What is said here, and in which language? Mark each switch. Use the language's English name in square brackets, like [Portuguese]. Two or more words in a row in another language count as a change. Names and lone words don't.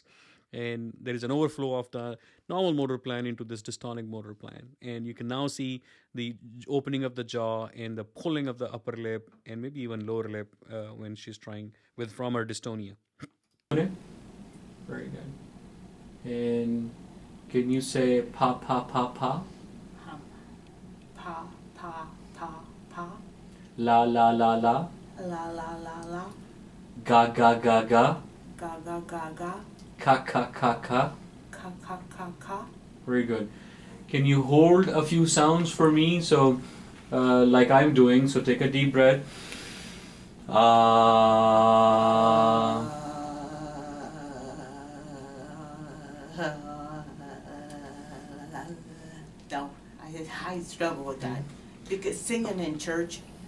[English] And there is an overflow of the normal motor plan into this dystonic motor plan. And you can now see the opening of the jaw and the pulling of the upper lip and maybe even lower lip when she's trying with from her dystonia. Okay. Very good. And can you say pa pa pa pa? Hum. Pa, pa, pa, pa. La la la la. La, la, la, la. Ga ga ga ga. Ga, ga, ga, ga. Ka ka ka ka. Ka, ka, ka, ka. Very good. Can you hold a few sounds for me? So, like I'm doing. So take a deep breath. No, I struggle with that because singing in church,